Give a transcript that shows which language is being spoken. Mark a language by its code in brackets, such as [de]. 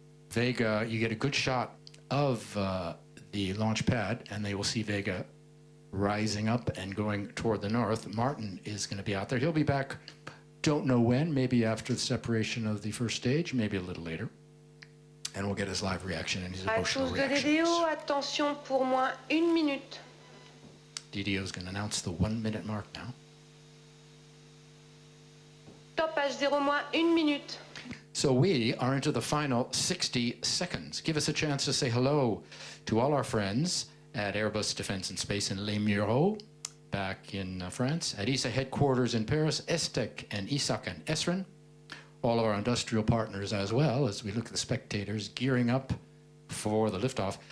[en] Vega, you get a good shot of the launch pad, and they will see Vega rising up and going toward the north. Martin is going to be out there. He'll be back, don't know when, maybe after the separation of the first stage, maybe a little later. And we'll get his live reaction and his emotional reactions. [fr] DDO, attention pour moins 1 minute. [en] DDO is going to announce the 1 minute mark now. [fr] Top H0 moins 1 minute. [en] So we are into the final 60 seconds. Give us a chance to say hello to all our friends at Airbus Defence and Space in Les Mureaux, back in France, at ESA headquarters in Paris, Estec and Isaac and Esren, all of our industrial partners as well, as we look at the spectators gearing up for the liftoff.